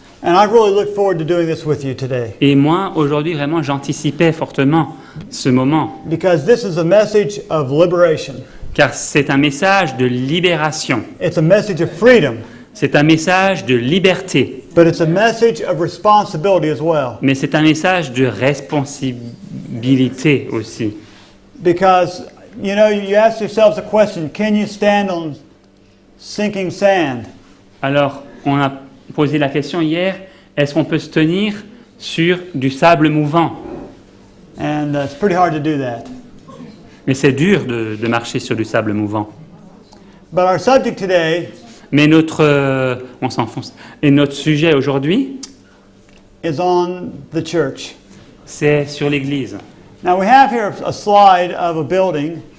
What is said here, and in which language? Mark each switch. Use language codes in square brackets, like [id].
[en] And I've really looked forward to doing this with you today. [fr] Et moi, aujourd'hui, vraiment, j'anticipais fortement ce moment, [en] Because this is a message of liberation. [fr] car c'est un message de libération, [en] It's a message of freedom, [fr] c'est un message de liberté, [en] but it's a message of responsibility as well. [fr] mais c'est un message de responsabilité aussi. [en] Because, you know, you ask yourselves a question, can you stand on sinking sand? [fr] Alors, on a posé la question hier, est-ce qu'on peut se tenir sur du sable mouvant? [en] And it's pretty hard to do that. [fr] Mais c'est dur de marcher sur du sable mouvant. [en] But our subject today [fr] Mais on s'enfonce. Et notre sujet aujourd'hui, [en] is on the church. [fr] c'est sur l'Église. [en] Now we have here a slide of a building,